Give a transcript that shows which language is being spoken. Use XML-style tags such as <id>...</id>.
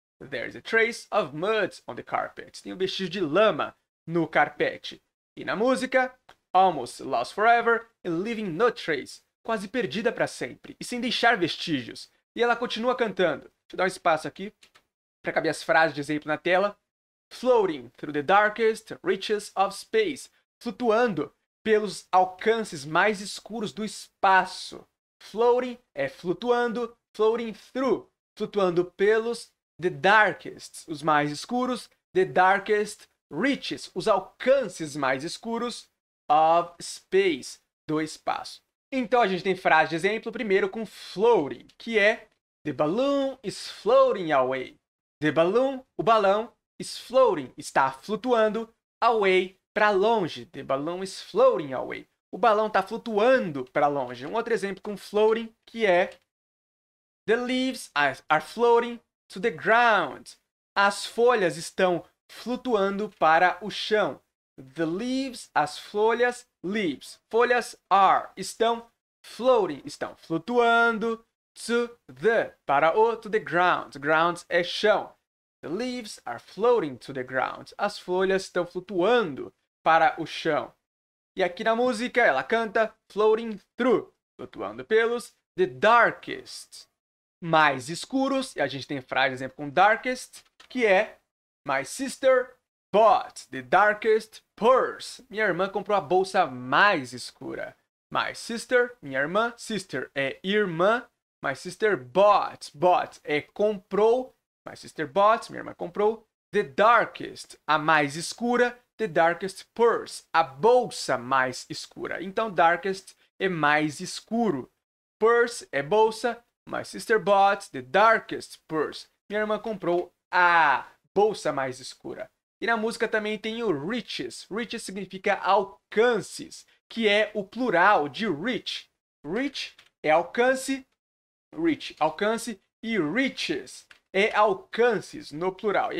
<en>There's a trace of mud on the carpet.</en> <pt>Tem um vestígio de lama no carpete. E na música,</pt> <en>almost lost forever and leaving no trace.</en> <pt>Quase perdida para sempre e sem deixar vestígios. E ela continua cantando. Deixa eu dar um espaço aqui para caber as frases de exemplo na tela.</pt> <en>Floating through the darkest reaches of space.</en> <pt>Flutuando pelos alcances mais escuros do espaço. Floating é flutuando,</pt> <en>floating through,</en> <pt>flutuando pelos the darkest, os mais escuros,</pt> <en>the darkest reaches,</en> <pt>os alcances mais escuros</pt> <en>of space,</en> <pt>do espaço. Então a gente tem frase de exemplo, primeiro com floating, que é</pt> <en>the balloon is floating away. The balloon,</en> <pt>o balão,</pt> <en>is floating,</en> <pt>está flutuando, away, para longe.</pt> <en>The balloon is floating away.</en> <pt>O balão está flutuando para longe. Um outro exemplo com floating, que é</pt> <en>the leaves are floating to the ground.</en> <pt>As folhas estão flutuando para o chão.</pt> <en>The leaves,</en> <pt>as folhas,</pt> <en>leaves.</en> <pt>Folhas are, estão floating, estão flutuando</pt> <en>to the ground.</en> <pt>Ground é chão.</pt> <en>The leaves are floating to the ground.</en> <pt>As folhas estão flutuando para o chão. E aqui na música ela canta</pt> <en>floating through,</en> <pt>flutuando pelos</pt> <en>the darkest,</en> <pt>mais escuros. E a gente tem frase, exemplo, com darkest, que é</pt> <en>my sister bought the darkest purse.</en> <pt>Minha irmã comprou a bolsa mais escura.</pt> <en>My sister,</en> <pt>minha irmã, sister é irmã.</pt> <en>My sister bought</en> <pt>é comprou. My sister bought, minha irmã comprou.</pt> <en>The darkest,</en> <pt>a mais escura.</pt> <en>The darkest purse,</en> <pt>a bolsa mais escura. Então, darkest é mais escuro. Purse é bolsa.</pt> <en>My sister bought the darkest purse.</en> <pt>Minha irmã comprou a bolsa mais escura. E na música também tem o reaches. Reaches significa alcances, que é o plural de reach. Reach é alcance, reach, alcance, e reaches é alcances no plural.</pt>